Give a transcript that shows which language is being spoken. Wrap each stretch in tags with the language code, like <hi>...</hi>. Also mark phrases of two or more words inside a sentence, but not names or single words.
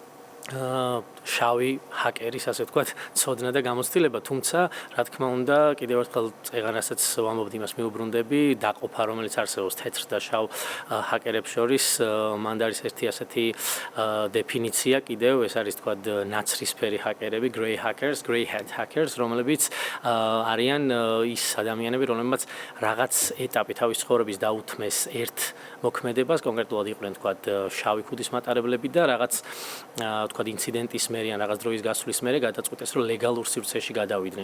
<ka>შავი ჰაკერის, ასე ვთქვათ, ცოდნა და გამოცდილება, თუმცა, რა თქმა უნდა, კიდევ ერთხელ წეღანასაც ვამბობთ იმას მიუბრუნდები, დაყოფა, რომელიც არსებობს თეთრ და შავ ჰაკერებს შორის, მანდ არის ერთი ასეთი დეფინიცია კიდევ, ეს არის თქვათ ნაცრისფერი ჰაკერები,</ka> <en>grey hackers, grey hat hackers,</en> <ka>რომლებიც არიან ის ადამიანები, რომლებიც რაღაც ეტაპი თავის ცხოვრების დაუთმეს ერთ მოქმედებას, კონკრეტულად იყვნენ თქვათ შავი ქუდის მატარებლები და რაღაც თქვათ ინციდენტის მერე ან რაღაც დროის გასვლის მერე გადაწყვიტეს, რომ ლეგალურ სივრცეში გადავიდნენ.</ka>